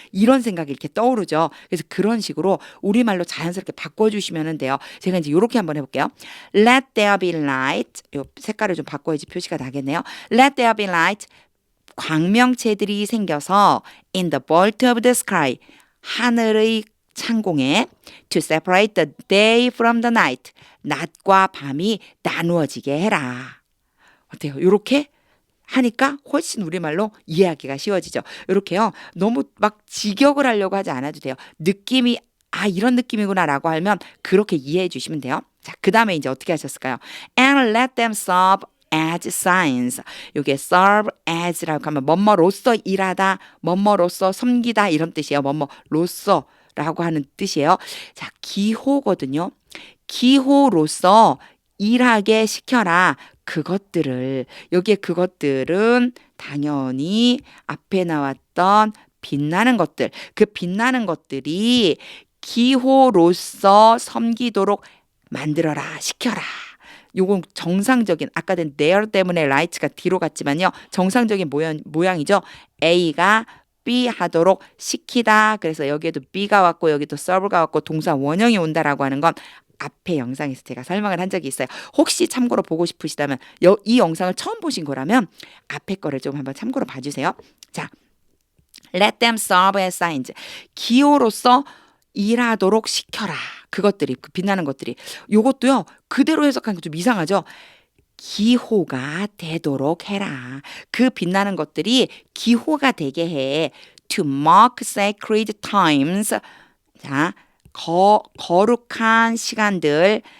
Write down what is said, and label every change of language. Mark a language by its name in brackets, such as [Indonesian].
[Korean] 이런 생각이 이렇게 떠오르죠. 그래서 그런 식으로 우리말로 자연스럽게 바꿔주시면 돼요. 제가 이제 이렇게 한번 해볼게요. [English] Let there be light. [Korean] 요 색깔을 좀 바꿔야지 표시가 나겠네요. [English] Let there be light. [Korean] 광명체들이 생겨서 [English] in the vault of the sky. [Korean] 하늘의 창공에 [English] to separate the day from the night. [Korean] 낮과 밤이 나누어지게 해라. 어때요? 이렇게 하니까 훨씬 우리말로 이해하기가 쉬워지죠. 이렇게요. 너무 막 직역을 하려고 하지 않아도 돼요. 느낌이 이런 느낌이구나 라고 하면 그렇게 이해해 주시면 돼요. 자, 그 다음에 이제 어떻게 하셨을까요? [English] And let them serve as signs. [Korean] 이게 serve as라고 하면 뭐뭐로서 일하다, 뭐뭐로서 섬기다 이런 뜻이에요. 뭐뭐로서 라고 하는 뜻이에요. 자, 기호거든요. 기호로서 일하게 시켜라. 그것들을 여기에 그것들은 당연히 앞에 나왔던 빛나는 것들 그 빛나는 것들이 기호로서 섬기도록 만들어라 시켜라. 요건 정상적인 아까 된 there 때문에 right가 뒤로 갔지만요. 정상적인 모양이죠. A가 B 하도록 시키다. 그래서 여기에도 B가 왔고 여기도 serve가 왔고 동사 원형이 온다라고 하는 건 앞에 영상에서 제가 설명을 한 적이 있어요. 혹시 참고로 보고 싶으시다면 이 영상을 처음 보신 거라면 앞에 거를 좀 한번 참고로 봐주세요. [English] 자, let them serve as signs. [Korean] 기호로서 일하도록 시켜라. 그것들이 그 빛나는 것들이 요것도요. 그대로 해석하는 거 좀 이상하죠. 기호가 되도록 해라. 그 빛나는 것들이 기호가 되게 해. [English] To mark sacred times. [Korean] 자, 거룩한 시간들.